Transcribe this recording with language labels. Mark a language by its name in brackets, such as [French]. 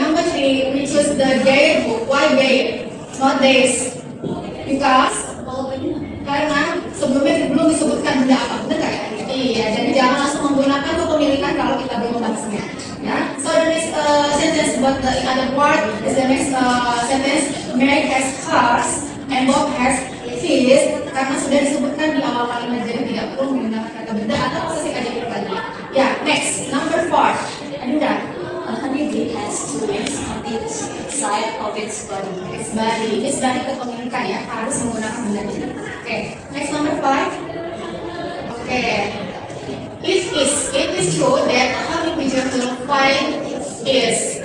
[English] Number 3, we choose the their book. Why their? Not theirs. Because [Indonesian] karena sebelumnya belum disebutkan benda apa, benar nggak ya? Iya. Jadi jangan langsung menggunakan kepemilikan kalau kita belum membahasnya. Ya. [English] So the next sentence about the other word is the next sentence. Mary has hers and Bob has his. [Indonesian] Karena sudah disebutkan di awal kalimat, jadi tidak perlu menggunakan kata benda atau posesif adjektif lagi. [English] Ya, next number 4. Adinda. A honeybee has two wings on each side of its body. Its body [Indonesian] kepemilikan ya, harus menggunakan benda. [English] Oke, next number 5. Oke. It is true that a honeybee will find is.